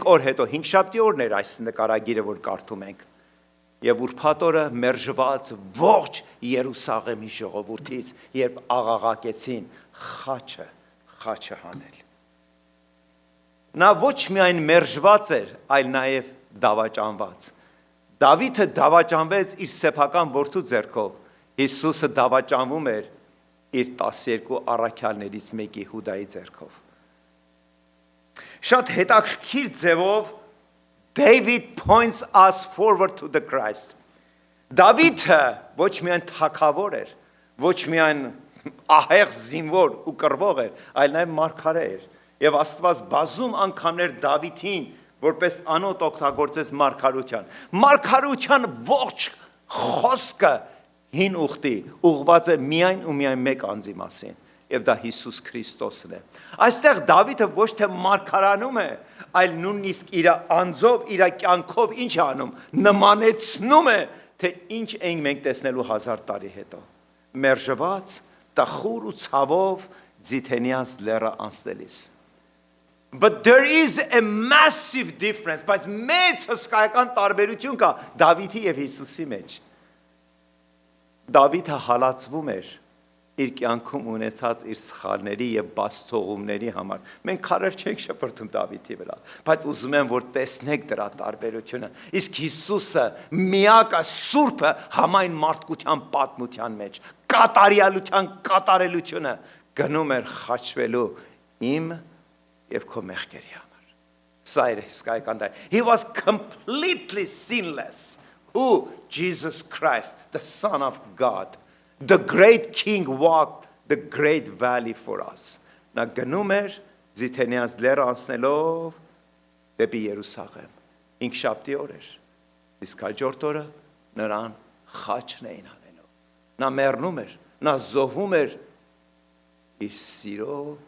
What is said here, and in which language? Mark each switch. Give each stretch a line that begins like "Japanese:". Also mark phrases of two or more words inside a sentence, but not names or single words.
Armenian: օր հետո 5 շաբթի օրն էր այս նկարագիրը որ կարդում ենք եւ ուրբաթ օրը մերժված ողջ Երուսաղեմի ժողովրդից երբ աղաղակեցին խաչը հանել նա ոչ միայն մերժված էր այլ նաեւ դավաճանված Դավիթը դավաճանվեց իր սեփական որդու ձեռքով Հիսուսը դավաճանվում էր իր 12 առաքյալներից մեկի Հուդայի ձեռքով Շատ հետաքրքիր ձևով
English: David points us forward to the Christ
Armenian: Դավիթը ոչ միայն թագավոր էր ոչ միայն ահեղ զինվոր ու կռվող էր այլ նաև մարգարե էր եւ Աստված բազում անգամներ Դավիթին որպես անոթ օգտագործեց մարգարության ողջ խոսքը հին ուխտի ուղղված է միայն ու միայն մեկ անձի մասին եւ դա Հիսուս Քրիստոսն է այստեղ Դավիթը ոչ թե մարգարանում է այլ նույնիսկ իր անձով իր կյանքով ինչ է անում նմանեցնում է թե ինչ ենք մենք տեսնելու 1000 տարի հետո մերժված տխուր ու ցավով Ձիթենյանց լեռը անցնելիս
English: But there is a massive difference.
Armenian: Բայց մեծ հսկայական տարբերություն կա Դավիթի եւ Հիսուսի մեջ։ Դավիթը հալածվում էր իր կյանքում ունեցած իր սխալների եւ բացթողումների համար։ Մենք քարեր չենք շփրտում Դավիթի վրա, բայց ուզում եմ որ տեսնեք դրա տարբերությունը։ Իսկ Հիսուսը միակը սուրբը համայն մարդկության պատմության մեջ կատարյալության կատարելությունը գնում էր խաչվելու իմ եւ քո մեղքերի համար։ Սա էր հսկայական դա։
English: He was completely sinless. Who? Jesus Christ, the Son of God. The great King walked the great valley for us.
Armenian: Նա գնում էր Ձիթենյանց լեռը անցնելով դեպի Երուսաղեմ։ Ինքշաբթի օր էր։ Իսկ հաջորդ օրը նրան խաչն էին հանելու։ Նա մեռնում էր, նա զոհվում էր իր սիրո